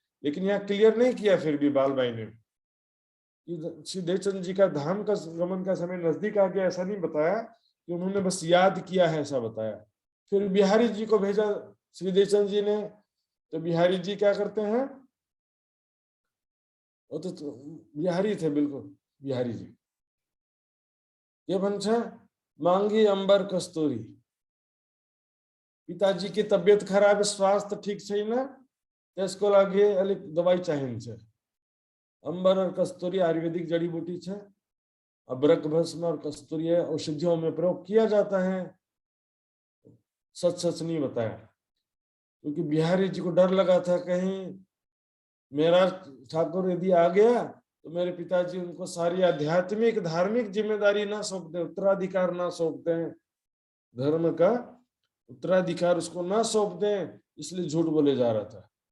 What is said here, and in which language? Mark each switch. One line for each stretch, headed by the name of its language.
Hindi: लेकिन यहाँ क्लियर नहीं किया फिर भी बाल भाई ने श्री देवचंद जी का धाम का गमन का समय नजदीक आ गया, ऐसा नहीं बताया कि उन्होंने बस याद किया है, ऐसा बताया। फिर बिहारी जी को भेजा श्री देवचंद जी ने। तो बिहारी जी क्या करते हैं, वो तो बिहारी थे बिल्कुल बिहारी जी।
Nepali: ये भन्छ मांगी अंबर कस्तूरी,
Hindi: पिताजी की तबियत खराब,
Nepali: स्वास्थ्य ठीक छैन, त्यसको लागि अलिक दबाई चाहिन्छ।
Hindi: अंबर और कस्तूरी आयुर्वेदिक जड़ी बूटी है। अबरक भस्म और कस्तूरी औषधियों में प्रयोग किया जाता है। सच सच नहीं बताया, क्योंकि बिहारी जी को डर लगा था कहीं मेरा ठाकुर यदि आ गया तो मेरे पिताजी उनको सारी आध्यात्मिक धार्मिक जिम्मेदारी ना सौंप दे, उत्तराधिकार ना सौंप दें, धर्म का उत्तराधिकार उसको ना सौंप दें, इसलिए झूठ बोले जा रहा था।